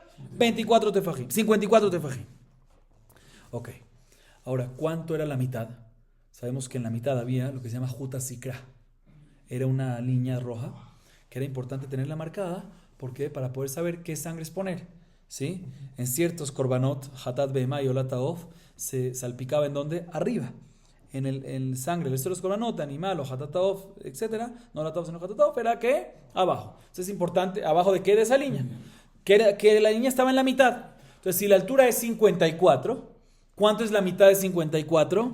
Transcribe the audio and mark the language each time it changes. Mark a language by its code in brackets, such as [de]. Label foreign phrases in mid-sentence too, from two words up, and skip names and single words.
[es] 24 tefajim. 54 tefajim. Ok. Ahora, ¿cuánto era la mitad? Sabemos que en la mitad había lo que se llama [he] חוט הסיקרא. [es] Era una línea roja que era importante tenerla marcada. ¿Por qué? Para poder saber qué sangre poner, ¿sí? En ciertos korbanot, [he] חטאת בהמה [es] y olataof, se salpicaba ¿en dónde? Arriba. En el sangre, el resto de los korbanot, de animal o hatataof, etc. No olataof, sino hatataof, era ¿qué? Abajo. Entonces es importante, ¿abajo de qué? De esa línea. Que la línea estaba en la mitad. Entonces si la altura es 54, ¿cuánto es la mitad de 54?